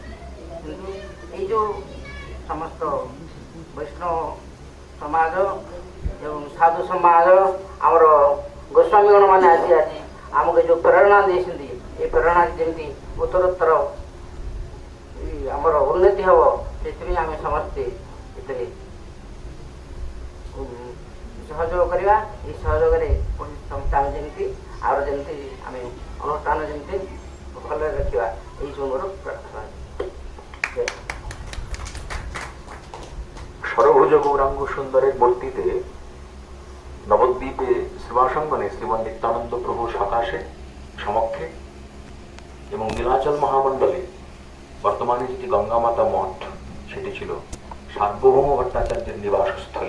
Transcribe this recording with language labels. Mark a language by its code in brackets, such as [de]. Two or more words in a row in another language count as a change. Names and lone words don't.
[or] କିନ୍ତୁ ଏଇ ଯେଉଁ ସମସ୍ତ ବୈଷ୍ଣବ ସମାଜ ଏବଂ ସାଧୁ ସମାଜ ଆମର ଗୋସ୍ୱାମୀଗଣ ମାନେ ଆଜି ଆମକୁ ଯେଉଁ ପ୍ରେରଣା ଦେଇଛନ୍ତି, ଏ ପ୍ରେରଣା ଯେମିତି ଉତ୍ତରୋତ୍ତର ଆମର ଉନ୍ନତି ହେବ, ସେଥିପାଇଁ ଆମେ ସମସ୍ତେ ଏଥିରେ ସହଯୋଗ କରିବା। ଏହି ସହଯୋଗରେ ସମସ୍ତେ ଆମେ ଯେମିତି ଆହୁରି ଯେମିତି ଆମେ ଅନୁଷ୍ଠାନ ଯେମିତି ଭଲରେ ରଖିବା, ଏହିସବୁ ମୋର ପ୍ରାର୍ଥନା। [bn] ষড়ভুজ গৌরাঙ্গ সুন্দরের মূর্তিতে নবদ্বীপে শ্রীবাসঙ্গনে শ্রীমান নিত্যানন্দ প্রভু সকাশে সমক্ষে এবং নীলাচল মহামণ্ডলে বর্তমানে যেটি গঙ্গামাতা মঠ, সেটি ছিল সার্বভৌম ভট্টাচার্যের নিবাসস্থলী।